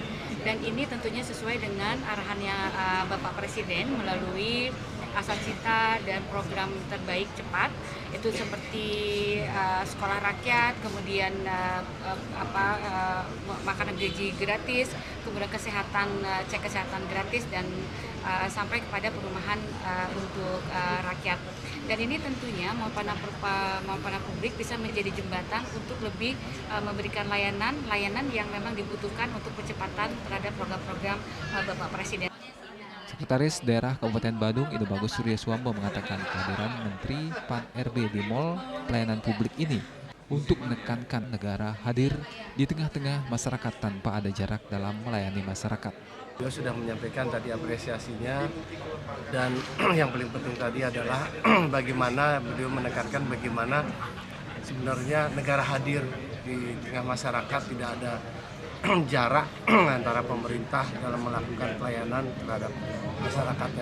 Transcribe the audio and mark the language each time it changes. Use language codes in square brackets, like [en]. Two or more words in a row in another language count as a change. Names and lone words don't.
[id] Dan ini tentunya sesuai dengan arahannya Bapak Presiden melalui Asa Cita dan program terbaik cepat, itu seperti sekolah rakyat, kemudian makanan gaji gratis, kemudian kesehatan, cek kesehatan gratis, dan sampai kepada perumahan untuk rakyat. Dan ini tentunya Mall Publik bisa menjadi jembatan untuk lebih memberikan layanan yang memang dibutuhkan untuk percepatan terhadap program-program Bapak Presiden. Sekretaris Daerah Kabupaten Badung Ida Bagus Surya Suambo mengatakan kehadiran Menteri Pan RB di Mall Pelayanan Publik ini untuk menekankan negara hadir di tengah-tengah masyarakat tanpa ada jarak dalam melayani masyarakat. Beliau sudah menyampaikan tadi apresiasinya, dan yang paling penting tadi adalah bagaimana beliau menekankan bagaimana sebenarnya negara hadir di tengah masyarakat, tidak ada jarak antara pemerintah dalam melakukan pelayanan terhadap masyarakatnya.